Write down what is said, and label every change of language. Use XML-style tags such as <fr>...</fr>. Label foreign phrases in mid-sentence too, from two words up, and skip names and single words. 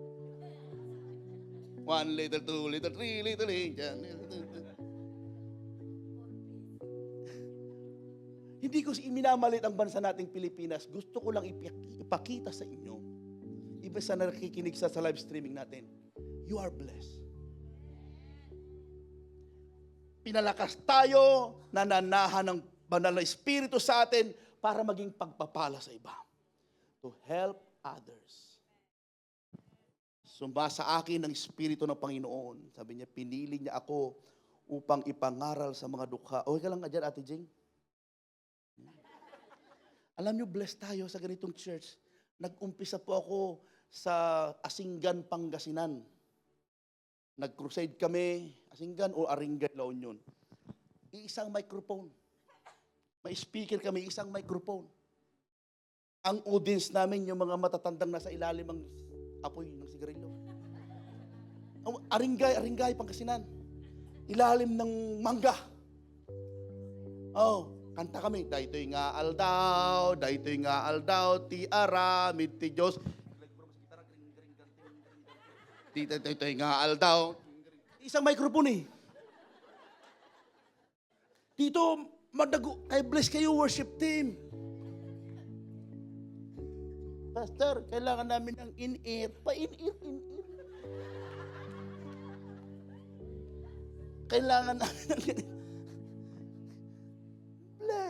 <en>1 liter, 2 liter, 3 liter.</en> <tl>Hindi ko iminamalit ang bansa nating Pilipinas. Gusto ko lang ipakita sa inyo, iba sa nakikinig sa</tl> <en>live streaming</en> <tl>natin,</tl> <en>you are blessed.</en> <tl>Pinalakas tayo, nananahan ng banal na Espiritu sa atin para maging pagpapala sa iba.</tl> <en>To help others.</en> <tl>Sumba sa akin ang Espiritu ng Panginoon. Sabi niya, pinili niya ako upang ipangaral sa mga dukha. Okay ka lang dyan, Ate Jing? Alam niyo, blessed tayo sa ganitong church. Nag-umpisa po ako sa Asinggan, Pangasinan. Nag-crusade kami, Asinggan o Aringay, La Union. Iisang microphone. May speaker kami, isang microphone. Ang audience namin, yung mga matatandang nasa ilalim ng apoy ng sigarilyo. Aringay, Pangasinan. Ilalim ng mangga. Oh, kanta kami.</tl> <ilo>Daytoy nga aldaw, ti aramid ti Diyos. Daytoy nga aldaw.</ilo> <tl>Isang microphone eh. Dito, kay bless kayo</tl> <en>worship team.</en> <tl>Pastor, kailangan namin ng in-ear. Pa-in-ear. Kailangan namin ng bless.</tl>